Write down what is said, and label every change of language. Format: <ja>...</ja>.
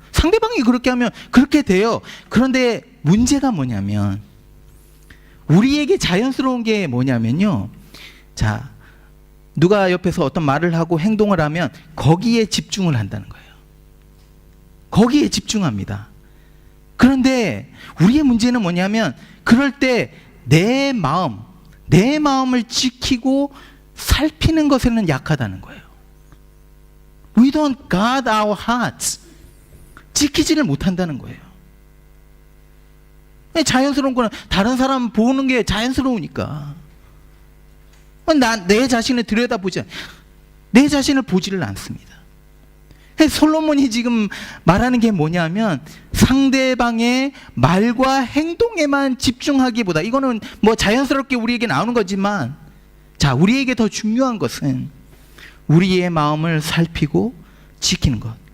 <ko>상대방이 그렇게 하면 그렇게 돼요. 그런데 문제가 뭐냐면, 우리에게 자연스러운 게 뭐냐면요, 자, 누가 옆에서 어떤 말을 하고 행동을 하면 거기에 집중을 한다는 거예요. 거기에 집중합니다. 그런데 우리의 문제는 뭐냐면, 그럴 때 내 마음을 지키고 살피는 것에는 약하다는 거예요.</ko> <en>We don't guard our hearts.</en> <ko>지키지를 못한다는 거예요. 자연스러운 거는 다른 사람 보는 게 자연스러우니까. 내 자신을 들여다보지, 내 자신을 보지를 않습니다. 솔로몬이 지금 말하는 게 뭐냐면, 상대방의 말과 행동에만 집중하기보다, 이거는 뭐 자연스럽게 우리에게 나오는 거지만, 자, 우리에게 더 중요한 것은 우리의 마음을 살피고 지키는 것.</ko>